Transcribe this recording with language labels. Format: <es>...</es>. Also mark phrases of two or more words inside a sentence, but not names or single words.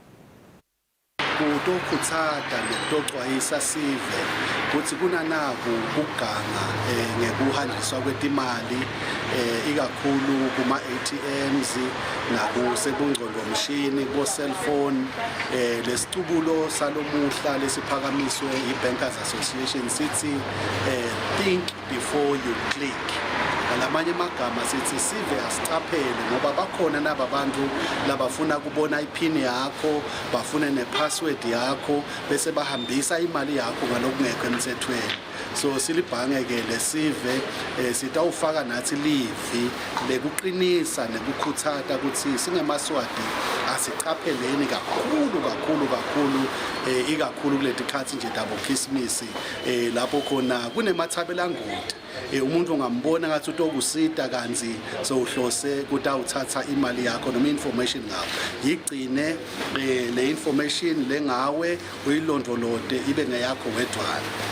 <ss>Kutokutsata nekutoxwayisa sive ukuthi kunanako ukuganga ngekuhanjiswa kwetimali ikakhulu kuma ATMs nakusebungcondvomshini kubo cellphone lesicubulo salomuhla lesiphakamiswe iBankers Association sithi</ss> <en>think before you click.</en> <ss>Lamanye amagama sithi sive asicaphele ngoba bakhona naba bantu labafuna kubona iphini yakho bafuna nepassword yakho bese bahambisa imali yakho ngalokungekho emthethweni. So silibhange ke lesive sitawufaka nathi livi lekuqinisa nekukhuthaza ukuthi singemaswati asicapheleni kakhulu ikakhulu kuletikhathi nje dabo Christmas lapho khona kunemathabela ngudi. Umuntu ongambona ngathi utokusida kanzi so uhlose kutawuthatha imali yakho noma information ngakho yigcine le information lengawe uyilondolode ibe ngeyakho wedwana.</ss>